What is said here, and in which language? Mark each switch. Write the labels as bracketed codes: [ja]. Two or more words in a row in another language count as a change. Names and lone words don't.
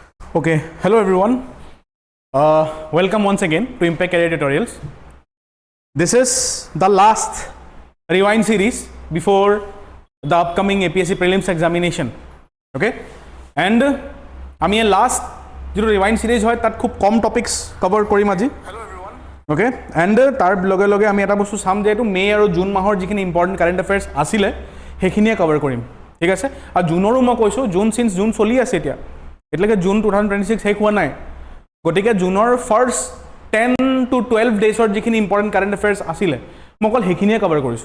[en] Okay, hello everyone. Welcome once again to Impact Career Tutorials. This is the last rewind series before the upcoming APSC Prelims examination. [as] Okay, and আমি last जो [en] rewind series [as] হয় তাত খুব কম [en] topics cover [as] কৰিম আজি. [en] Hello everyone. [as] Okay, and তাৰ লগে লগে আমি এটা বস্তু চাম যে এটো মে আৰু জুন মাহৰ যিখিনি [en] important current affairs [as] আছিলে সেইখিনিয়ে কভাৰ কৰিম. ঠিক আছে, আৰু জুনৰো মই কৈছো জুন সিন্স জুন চলি আছে এতিয়া, এতিয়ালৈকে জুন 2026 শেষ হোৱা নাই, গতিকে জুনৰ [en] first 10 to 12 days [as] যিখিনি [en] important current affairs [as] আছিলে মই অকল সেইখিনিয়ে কভাৰ কৰিছোঁ.